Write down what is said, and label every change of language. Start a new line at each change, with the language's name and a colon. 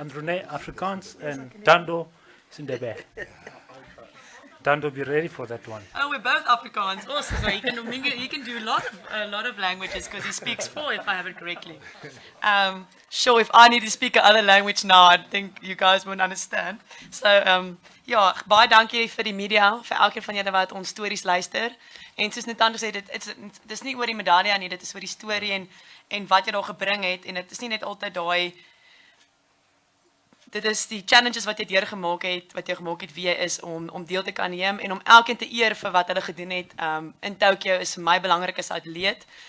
English: And Renee Afrikaans and Dando is in the back. Dando, be ready for that one. Oh, we're both Afrikaans. Also, so he can do a lot of languages because he speaks 4, if I have it correctly. Sure, if I need to speak another language now, I think you guys won't understand.
Afrikaans: So, baie dankie vir die media, vir elkeen van julle wat ons stories luister. En soos Netando sê, dit is nie oor die medalje nie, dit is oor die storie en wat jy daar gebring het. En dit is nie net altyd daai. Dit is die challenges wat jy deurgemaak het, wat jy gemaak het wie jy is om deel te kan neem en om elkeen te eer vir wat hulle gedoen het. In Tokyo is vir my belangrik as atleet.